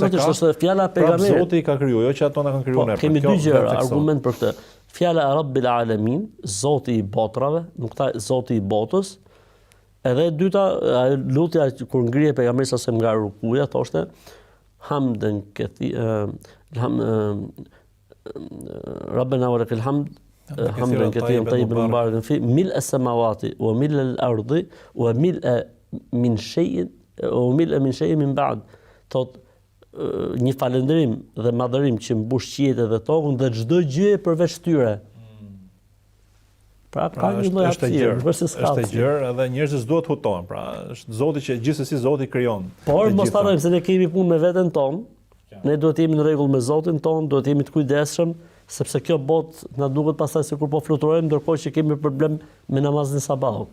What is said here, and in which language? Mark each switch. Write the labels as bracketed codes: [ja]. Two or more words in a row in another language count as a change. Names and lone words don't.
[sq] Absolutisht, është fjala e pejgamberit. Zoti i ka krijuar, jo që ato na kanë krijuar ne. Kemi dy gjëra argument për këtë. Fjala e [ar] رب العالمين, [sq] Zoti i botrave, nuk tha Zoti i botës. Edhe e dyta, lutja kur ngrihej pejgamberi sa nga rukuja, thoshte [ar] حمدا ربنا ولك الحمد حمدا كثيرا طيبا مباركا في ملء السماوات وملء الأرض وملء من شيء من بعد. [sq] Thot një falëndrim dhe madhërim që mbush qiejtë dhe tokën dhe çdo gjë përveç tyre. Pra ka një lloj hapësire, është e gjerë edhe njerëzit duhet hutohen. Pra është Zoti që gjithsesi Zoti krijon. Por mos harrojmë se ne kemi punë me veten tonë. Ne duhet të jemi në rregull me Zotin ton, duhet të jemi të kujdesshëm, sepse kjo botë na duket pastaj sikur po fluturojmë, ndërkohë që kemi problem me namazin e sabahut.